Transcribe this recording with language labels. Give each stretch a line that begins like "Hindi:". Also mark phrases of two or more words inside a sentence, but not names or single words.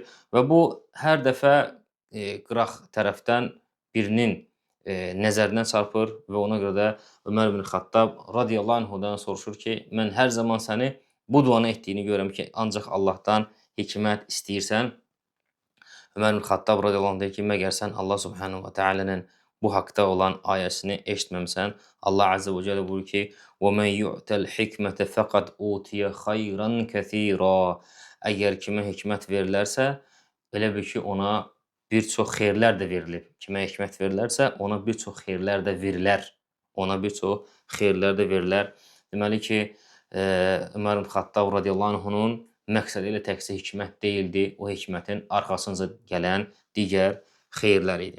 Azerbaijani: Və bu hər dəfə qıraq tərəfdən birinin nəzərinə çarpır və ona görə də Ömər bin Xattab
Arabic: رضي الله عنه
Azerbaijani: soruşur ki, mən hər zaman səni bu duanı etdiyini görürəm ki, ancaq Allahdan hikmət istəyirsən. Ömər bin Xattab
Arabic: رضي الله عنه
Azerbaijani: deyir ki, məgər sən Allah
Arabic: سبحانه وتعالى
Azerbaijani: bu haqda olan ayəsini eşitməmsən. Allah
Arabic: عز وجل
Azerbaijani: buyurur ki,
Arabic: وَمَنْ يُعْتَ الْحِكْمَةَ فَقَدْ اُوْتِيَ خَيْرًا كَثِيرًا.
Azerbaijani: Əgər kimə hikmət verilərsə, elə bir ki, ona bir çox xeyirlər də verilib. Kimə hikmət verilərsə, ona bir çox xeyirlər də verilər. Deməli ki, Ömər bin Xattab
Arabic: رضي الله عنه
Azerbaijani: məqsədi ilə təkcə hikmət deyildi, o hikmətin arxasınca gələn digər xeyirlər idi.